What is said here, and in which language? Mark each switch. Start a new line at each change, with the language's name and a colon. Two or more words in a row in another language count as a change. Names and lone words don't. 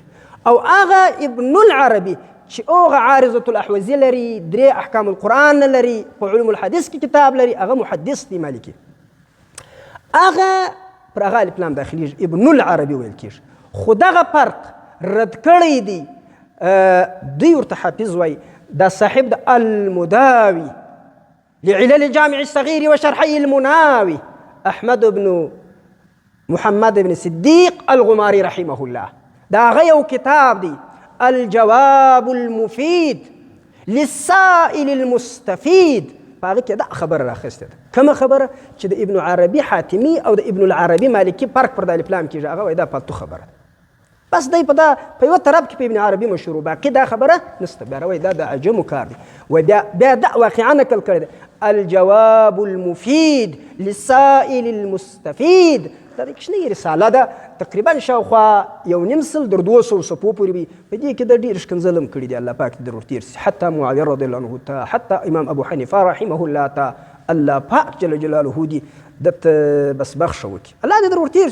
Pashto: او هغه ابن العربي چې هغه عارضة الاحوزي لري، 3 احکام القرآن نه لري، په علوم الحدیث کې کتاب لري، هغه محدث دی مالکي، هغه پر هغه الف لام داخلېږي، ابن العربي ویل کېږي. خو دغه فرق رد کړی دی. دوی ورته حافظ وایي، دا صاحب د المداوي لعلل الجامع الصغير وشرحي المناوي احمد بن محمد بن صديق الغماري
Arabic: رحمه الله.
Pashto: دا هغه یو کتاب دی، الجواب المفيد للسائل المستفيد. په هغه کې دا خبره راخیستې ده. کومه خبره؟ چې د ابن عربي حاتمي او د ابن العربي مالکي فرق پر د الف لام کېږي. هغه وایي دا فالتو خبره ده. بس دی په یوه طرف کې په ابن عربي مشهور، باقي دا خبره نشته. بیا وایي دا د عجمو کار دی. بیا دا واقعا نقل کړی دی، الجواب المفيد للسائل المستفيد. دا د کوچنۍ رساله ده، تقریبا شاوخوا 1.5 سل در 200 صفحو پورې وي. په دې کې د ډېر ښکنځل هم کړي دي، الله پاک دې در ورتېر شي. حتی معاویه
Arabic: رضی الله عنه
Pashto: ته، حتی امام ابو حنیفه
Arabic: رحمه الله
Pashto: ته، الله پاک
Arabic: جل جلاله
Pashto: دې دته بس بخښه وکړي، الله دې در ورتېر شي.